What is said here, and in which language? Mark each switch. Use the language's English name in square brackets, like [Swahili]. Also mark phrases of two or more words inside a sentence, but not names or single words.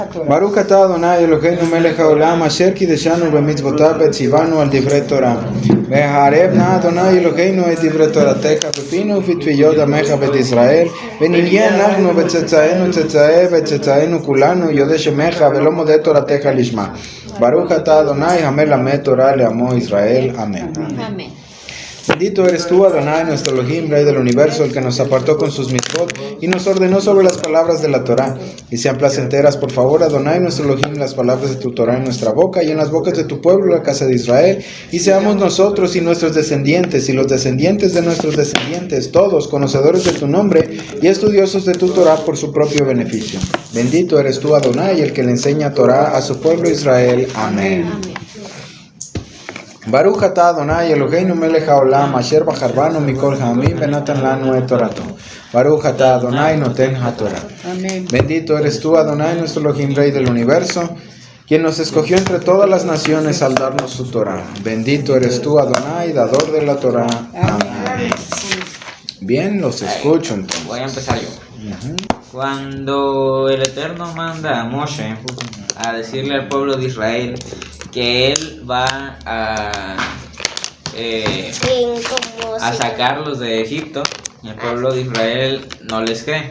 [Hebrew] ברוך אתה אדוני אלוהינו מלך העולם אשר קדשנו במצוותיו וצוונו על דברי תורה. והערב נא אדוני אלוהינו את דברי תורתך בפינו ובטביות עמך בית ישראל ונהיה אנחנו וצאצאינו צאצאי וצאצאינו כולנו יודעי שמך ולא מודה תורתך לשמה. ברוך אתה אדוני המלמד תורה לעמו ישראל. [Spanish] Amén. Amén. Bendito eres tú, Adonai, nuestro Elohim, Rey del universo, el que nos apartó con sus mitzvot y nos ordenó sobre las palabras de la Torah. Y sean placenteras, por favor, Adonai, nuestro Elohim, las palabras de tu Torah en nuestra boca y en las bocas de tu pueblo, la casa de Israel. Y seamos nosotros y nuestros descendientes y los descendientes de nuestros descendientes, todos conocedores de tu nombre y estudiosos de tu Torah por su propio beneficio. Bendito eres tú, Adonai, el que le enseña Torah a su pueblo Israel. Amén. Amén. [Hebrew] ברוך אתה אדוני אלוהינו מלך העולם אשר בחרבנו מכל העמים ונתן לנו את תורתו. ברוך אתה אדוני נותן התורה. [Spanish] Amén. Bendito eres tú, Adonai, nuestro Elohim, Rey del universo, quien nos escogió entre todas las naciones al darnos su Torah. Bendito eres tú, Adonai, dador de la Torah. Amén. Bien, los escucho entonces. Voy a empezar yo. Cuando el Eterno manda a Moshe a decirle al pueblo de Israel que él va a sacarlos de Egipto, el pueblo de Israel no les cree.